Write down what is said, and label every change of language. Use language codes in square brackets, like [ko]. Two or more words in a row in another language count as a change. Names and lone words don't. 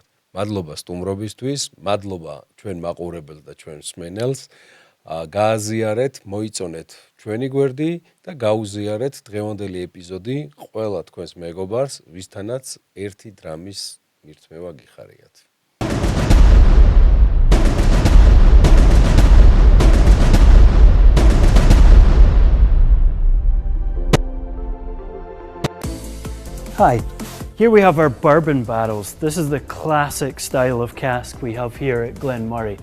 [ka] მადლობა სტუმრობისთვის, მადლობა ჩვენ მაყურებელს და ჩვენ მსმენელს. გააზიარეთ, მოიწონეთ ჩვენი გვერდი და გაუზიარეთ დღევანდელი ეპიზოდი ყველა თქვენს მეგობარს, ვისთანაც ერთი დრამის მირთმევა გიხარიათ. [en] Hi, here we have our bourbon barrels. This is the classic style of cask we have here at Glen Murray.